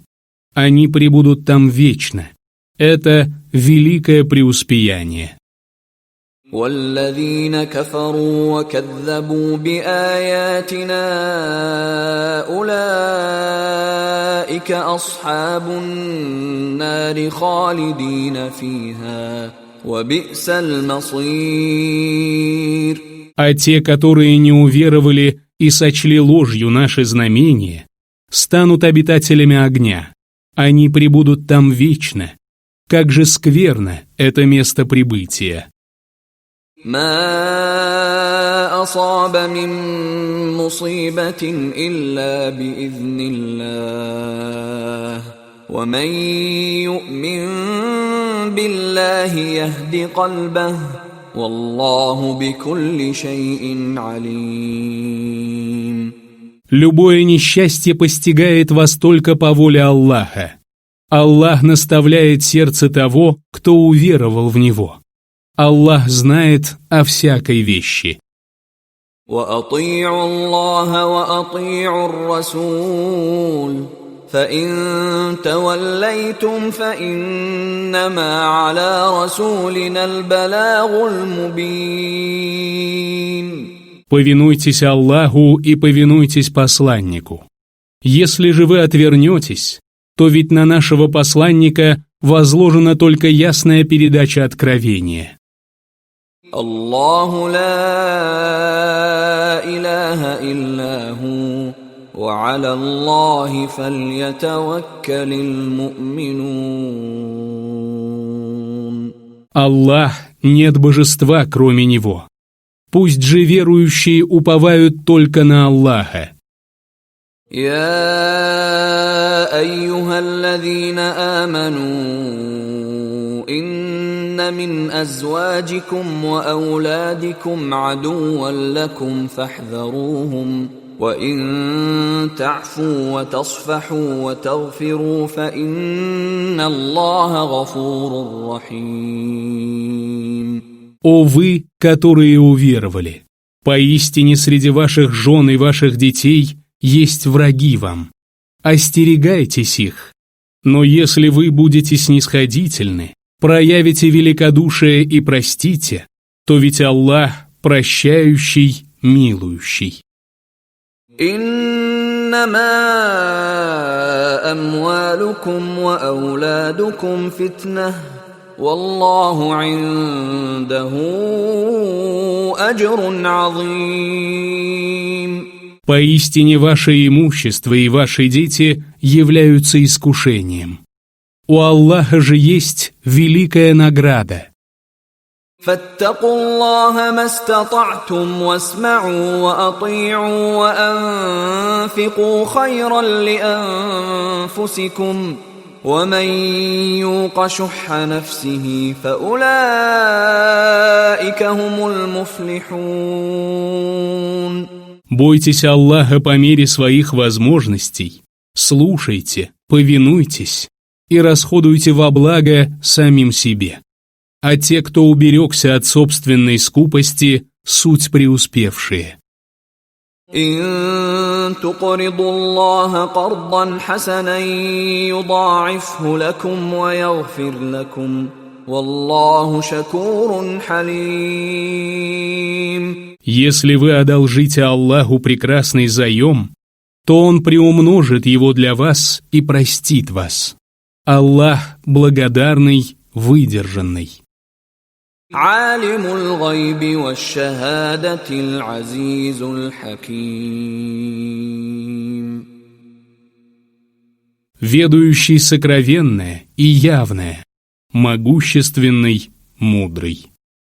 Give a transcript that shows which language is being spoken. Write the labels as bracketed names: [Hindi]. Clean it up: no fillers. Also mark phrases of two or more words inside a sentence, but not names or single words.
[Russian] Они пребудут там вечно. Это великое преуспеяние. [Arabic] والذين كفروا وكذبوا بآياتنا أولئك أصحاب النار خالدين فيها وبئس المصير. [Russian] А те, которые не уверовали и сочли ложью наши знамения, станут обитателями огня. Они пребудут там вечно. Как же скверно это место прибытия. [Arabic] ما أصاب من مصيبة إلا بإذن الله ومن يؤمن بالله يهد قلبه والله بكل شيء عليم. [Russian] Любое несчастье постигает вас только по воле Аллаха. Аллах наставляет сердце того, кто уверовал в Него. Аллах знает о всякой вещи. [Arabic] وأطيعوا الله وأطيعوا الرسول فإن توليتم فإنما على رسولنا البلاغ المبين. [Russian] Повинуйтесь Аллаху и повинуйтесь посланнику. Если же вы отвернетесь, то ведь на нашего посланника возложена только ясная передача откровения. [Arabic] الله لا إله إلا هو وعلى الله فليتوكل المؤمنون. [Russian] Аллах, нет божества, кроме Него. Пусть же верующие уповают только на Аллаха. [Arabic] يا أيها الذين آمنوا إن من أزواجكم وأولادكم عدوا لكم فاحذروهم وإن تعفوا وتصفحوا وتغفروا فإن الله غفور رحيم. [Russian] О вы, которые уверовали! Поистине среди ваших жен и ваших детей есть враги вам. Остерегайтесь их. Но если вы будете снисходительны, проявите великодушие и простите, то ведь Аллах прощающий, милующий. [Arabic] إنما أموالكم وأولادكم فتنة والله عنده أجر عظيم. [Russian] Поистине ваше имущество и ваши дети являются искушением. У Аллаха же есть великая награда. [Arabic] فاتقوا الله ما استطعتم واسمعوا وأطيعوا وأنفقوا خيرا لأنفسكم ومن يوق شح نفسه فأولئك هم المفلحون. [Russian] Бойтесь Аллаха по мере своих возможностей, слушайте, повинуйтесь и расходуйте во благо самим себе. А те, кто уберегся от собственной скупости, суть преуспевшие. [Arabic] إن تقرضوا الله قرضا حسنا يضاعفه لكم ويغفر لكم والله شكور حليم. [Russian] Если вы одолжите Аллаху прекрасный заем, то Он приумножит его для вас и простит вас. Аллах благодарный, выдержанный. [Arabic] عالم الغيب والشهادة العزيز الحكيم. [Russian] Ведающий сокровенное и явное, могущественный, мудрый.